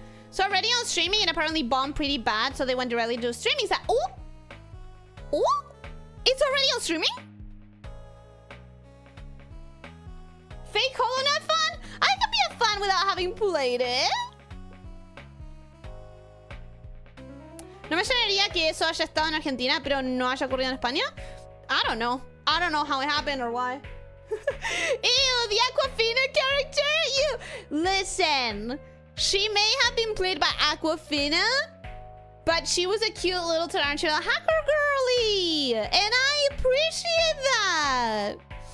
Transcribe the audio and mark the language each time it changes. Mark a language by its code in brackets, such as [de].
[en] So already on streaming, it apparently bombed pretty bad, so they went directly to streaming. Is that oh? It's already on streaming? Fake Hollow Knight fun? I can be a fan without having played it. [es] No me extrañaría que eso haya estado en Argentina, pero no haya ocurrido en España. [en] I don't know. I don't know how it happened or why. Ew, the Aquafina character? You listen. She may have been played by Aquafina, but she was a cute little tarantula hacker girly, and I appreciate that.